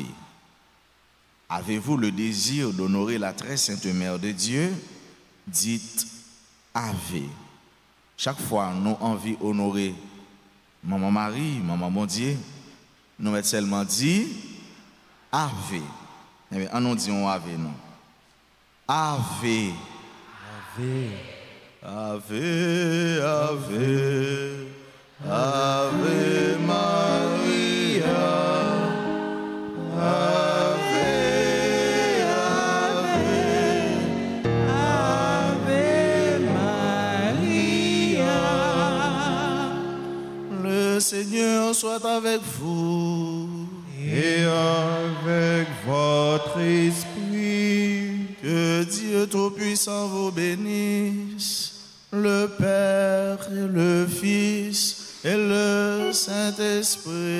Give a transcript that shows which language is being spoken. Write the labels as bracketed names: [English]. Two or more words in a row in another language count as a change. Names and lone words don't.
[French] Avez-vous le désir d'honorer la très sainte Mère de Dieu? Dites Ave. Chaque fois nous envie honorer Maman Marie, Maman mon Dieu, nous mettons seulement dit Ave. Eh bien, on dit on ave, non? Ave. [Latin] Ave. Ave, ave, ave Maria. Ave, ave, ave Maria. [French] Le Seigneur soit avec vous. Et avec votre esprit. Que Dieu Tout-Puissant vous bénisse, le Père et le Fils et le Saint-Esprit.